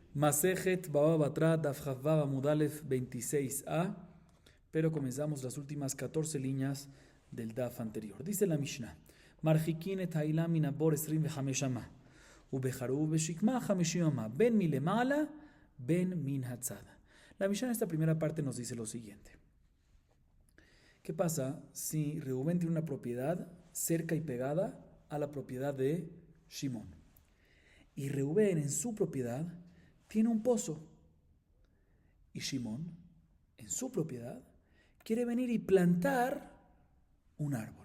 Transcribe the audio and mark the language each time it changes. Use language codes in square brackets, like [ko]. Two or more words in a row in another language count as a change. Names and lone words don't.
[he] מסכת בבא בתרא דף כו עמוד אלף [es] 26a, pero comenzamos las últimas 14 líneas del Daf anterior. Dice la Mishnah: [he] מרחיקין את האילן מן הבור 25 אמה, ובחרוב בשקמה 50 אמה, בין מלמעלה, בין מן הצד. [es] La Mishnah en esta primera parte nos dice lo siguiente: ¿qué pasa si Reubén tiene una propiedad cerca y pegada a la propiedad de Shimón? Y Reubén en su propiedad tiene un pozo, y Shimón en su propiedad quiere venir y plantar un árbol.